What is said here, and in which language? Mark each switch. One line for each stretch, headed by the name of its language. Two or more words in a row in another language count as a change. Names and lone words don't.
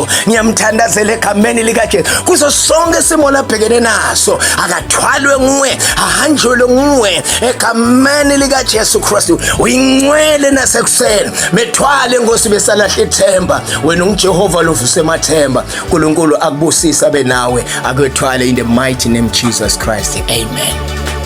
Swati: Ngiyamthandazela egameni likaJesu kuso sonke isimo labhekene naso, akathwalwe nguwe, ahanjwe nguwe egameni likaJesu Kristu. Uyingcwele nasekuseni, methwale Nkosi besalahla ithemba. Wena unguJehova lovuse emathemba. Nkulunkulu akubusisa benawe, akwethwale
English: in the mighty name of Jesus Christ.
Swati: Amen.